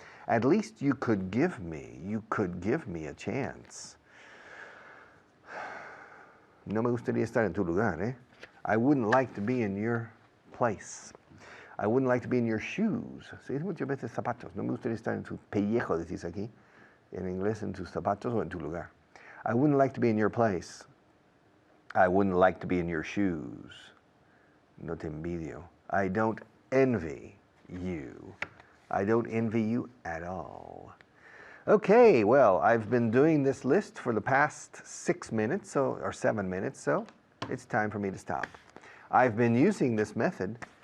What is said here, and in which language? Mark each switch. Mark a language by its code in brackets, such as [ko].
[en] At least you could give me a chance. [es] No me gustaría estar en tu lugar, eh? [en] I wouldn't like to be in your place. I wouldn't like to be in your shoes. [es] Se dice muchas veces zapatos. No me gustaría estar en tu pellejo, decís aquí. En inglés, en tus zapatos o en tu lugar. [en] I wouldn't like to be in your place. I wouldn't like to be in your shoes. [es] No te envidio. [en] I don't envy you. I don't envy you at all. Okay, well, I've been doing this list for the past 6 minutes, or 7 minutes, so it's time for me to stop. I've been using this method